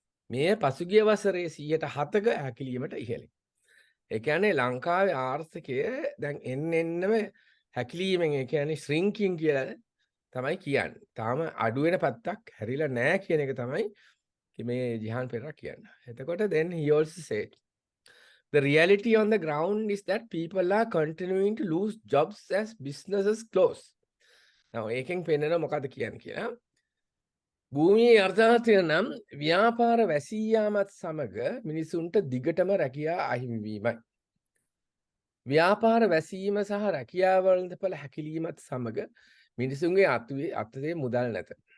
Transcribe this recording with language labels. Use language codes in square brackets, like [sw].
[si] මේ පසුගිය වසරේ 107ක හැකිලීමට ඉහළයි. ඒ කියන්නේ ලංකාවේ ආර්ථිකය දැන් එන්නෙම හැකිලීමෙන් ඒ කියන්නේ ශ්‍රින්කින් කියලා තමයි කියන්නේ. තාම අඩු වෙන පැත්තක් හැරිලා නැහැ කියන එක තමයි මේ ජිහාන් පෙරේරා කියන්නේ. එතකොට [en] then he also said the reality on the ground is that people are continuing to lose jobs as businesses close. [si] now ඒකෙන් පෙන්නන මොකද්ද කියන්නේ කියලා. භූමියේ අර්ථාර්ථය නම් ව්‍යාපාර වැසී යාමත් සමග මිනිසුන්ට දිගටම රැකියා අහිමි වීමයි. ව්‍යාපාර වැසීම සහ රැකියාව වළඳපළ හැකිලීමත් සමග මිනිසුන්ගේ අතේ මුදල් නැත.